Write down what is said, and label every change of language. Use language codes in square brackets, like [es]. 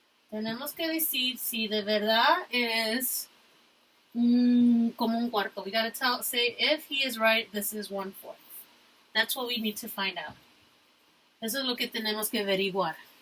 [es] Tenemos que decir si de verdad es como 1/4. [en] We gotta say if he is right, this is 1/4. That's what we need to find out. [es] Eso es lo que tenemos que averiguar.